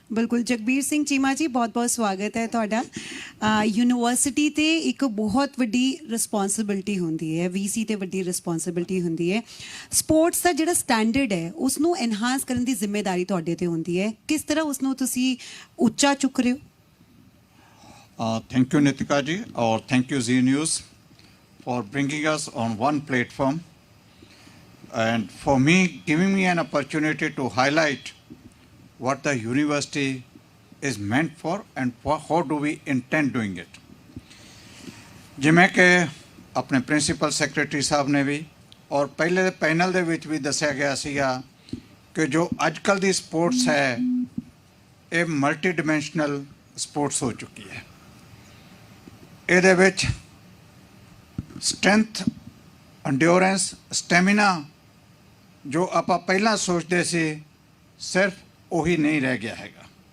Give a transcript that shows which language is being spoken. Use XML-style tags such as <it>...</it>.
<pa>ਬਿਲਕੁਲ ਜਗਬੀਰ ਸਿੰਘ ਚੀਮਾ ਜੀ ਬਹੁਤ ਬਹੁਤ ਸਵਾਗਤ ਹੈ ਤੁਹਾਡਾ। ਯੂਨੀਵਰਸਿਟੀ ਤੇ ਇੱਕ ਬਹੁਤ ਵੱਡੀ ਰਿਸਪੌਂਸਿਬਿਲਟੀ ਹੁੰਦੀ ਹੈ, ਵੀਸੀ ਤੇ ਵੱਡੀ ਰਿਸਪੌਂਸਿਬਿਲਟੀ ਹੁੰਦੀ ਹੈ। ਸਪੋਰਟਸ ਦਾ ਜਿਹੜਾ ਸਟੈਂਡਰਡ ਹੈ ਉਸ ਨੂੰ ਐਨਹਾਂਸ ਕਰਨ ਦੀ ਜ਼ਿੰਮੇਵਾਰੀ ਤੁਹਾਡੇ ਤੇ ਹੁੰਦੀ ਹੈ। ਕਿਸ ਤਰ੍ਹਾਂ ਉਸ ਨੂੰ ਤੁਸੀਂ ਉੱਚਾ ਚੁੱਕ ਰਹੇ ਹੋ?</pa> <en>Thank you, Nitika ji, or thank you, Zee News, for bringing us on one platform and for me, giving me an opportunity to highlight what the university is meant for and how do we intend doing it.</en> <pa>ਜਿਵੇਂ ਕਿ ਆਪਣੇ principal secretary ਸਾਹਿਬ ਨੇ ਵੀ ਔਰ ਪਹਿਲੇ ਦੇ panel ਦੇ ਵਿੱਚ ਵੀ ਦੱਸਿਆ ਗਿਆ ਸੀਗਾ ਕਿ ਜੋ ਅੱਜ ਕੱਲ੍ਹ ਦੀ ਸਪੋਰਟਸ ਹੈ ਇਹ ਮਲਟੀ ਡਿਮੈਂਸ਼ਨਲ ਸਪੋਰਟਸ ਹੋ ਚੁੱਕੀ ਹੈ। ਇਹਦੇ ਵਿੱਚ ਸਟਰੈਂਥ, ਐਂਡਿਓਰੈਂਸ, ਸਟੈਮਿਨਾ ਜੋ ਆਪਾਂ ਪਹਿਲਾਂ ਸੋਚਦੇ ਸੀ ਸਿਰਫ ਉਹੀ ਨਹੀਂ ਰਹਿ ਗਿਆ ਹੈਗਾ।</pa>